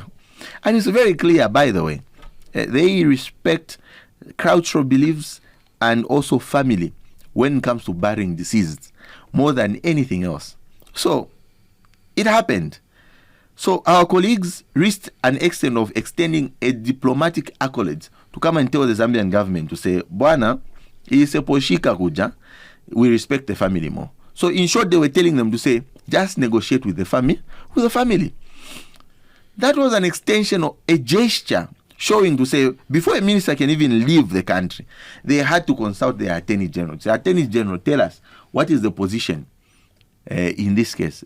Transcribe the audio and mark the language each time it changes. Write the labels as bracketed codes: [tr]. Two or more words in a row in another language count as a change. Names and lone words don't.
[en] And it's very clear, by the way, they respect cultural beliefs and also family when it comes to burying deceased more than anything else. So it happened. So our colleagues reached an extent of extending a diplomatic accolade to come and tell the Zambian government to say, Bwana, isiposhika kuja, we respect the family more. So in short, they were telling them to say, just negotiate with the family. That was an extension of a gesture showing to say, before a minister can even leave the country, they had to consult the Attorney General. The Attorney General, tell us, what is the position in this case?